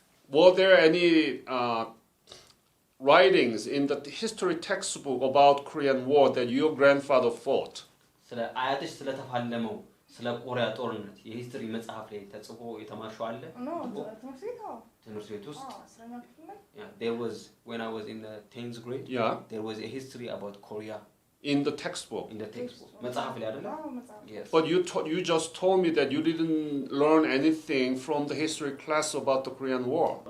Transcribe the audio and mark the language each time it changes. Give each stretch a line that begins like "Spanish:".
English: Were there any writings in the history textbook about Korean War that your grandfather fought?
Amharic: ስለ አያትሽ ስለተፋለመው ስለ ኮሪያ ጦርነት የሂስትሪ መጽሐፍ ላይ ተጽፎ የተማርሽው አለ
English: No,
Amharic: ትምህርት ቤት ውስጥ አስረኛ ክፍል ላይ
English: Yeah, there was when I was in the 10th grade. Yeah. There was a history about Korea In the textbook? in the textbook.
Amharic: መጽሐፍ ላይ አይደለ? መጽሐፍ
English: Yes. But you just told me that you didn't learn anything from the history class about the Korean War.